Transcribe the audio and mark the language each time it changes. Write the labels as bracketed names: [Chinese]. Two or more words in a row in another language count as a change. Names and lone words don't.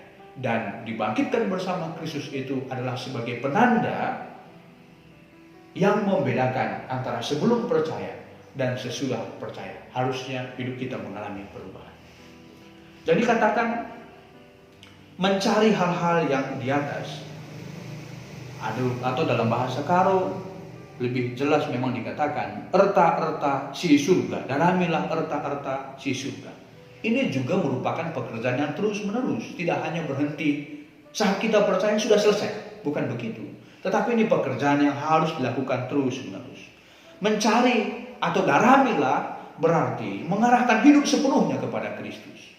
[Indonesian] Dan dibangkitkan bersama Kristus itu adalah sebagai penanda yang membedakan antara sebelum percaya dan sesudah percaya. Harusnya hidup kita mengalami perubahan. Jadi katakan, mencari hal-hal yang di atas. Atau dalam bahasa Karo, lebih jelas memang dikatakan [Batak Karo] erta-erta si surga, dalamilah erta-erta si surga. [Indonesian] Ini juga merupakan pekerjaan yang terus-menerus, tidak hanya berhenti saat kita percaya sudah selesai, bukan begitu. Tetapi ini pekerjaan yang harus dilakukan terus-menerus. Mencari atau dalamilah berarti mengarahkan hidup sepenuhnya kepada Kristus.